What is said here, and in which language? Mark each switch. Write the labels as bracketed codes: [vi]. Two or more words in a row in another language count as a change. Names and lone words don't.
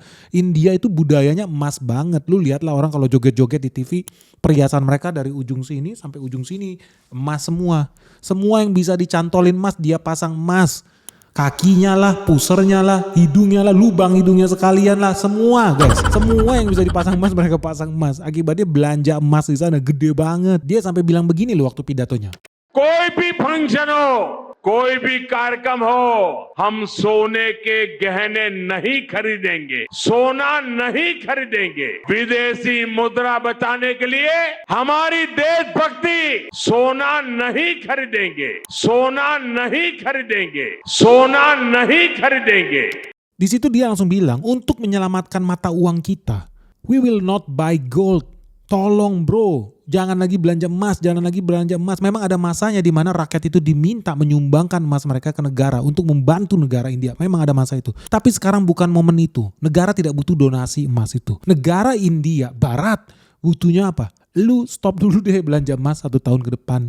[id] India itu budayanya emas banget. Lu lihatlah orang kalau joget-joget di TV, perhiasan mereka dari ujung sini sampai ujung sini emas semua. Semua yang bisa dicantolin emas dia pasang emas. Kakinya lah, pusernya lah, hidungnya lah, lubang hidungnya sekalian lah, semua guys. Semua yang bisa dipasang emas mereka pasang emas. Akibatnya belanja emas di sana gede banget. Dia sampai bilang begini loh waktu pidatonya. [hi] कोई भी फंक्शन हो, कोई भी कार्यक्रम हो, हम सोने के गहने नहीं खरीदेंगे, सोना नहीं खरीदेंगे। विदेशी मुद्रा बचाने के लिए हमारी देशभक्ति, सोना नहीं खरीदेंगे, सोना नहीं खरीदेंगे, सोना नहीं खरीदेंगे। [id] Di situ dia langsung bilang, untuk menyelamatkan mata uang kita, [en] we will not buy gold. [id] Tolong bro, jangan lagi belanja emas, jangan lagi belanja emas. Memang ada masanya di mana rakyat itu diminta menyumbangkan emas mereka ke negara untuk membantu negara India. Memang ada masa itu. Tapi sekarang bukan momen itu. Negara tidak butuh donasi emas itu. Negara India Barat butuhnya apa? Lu stop dulu deh belanja emas 1 tahun ke depan.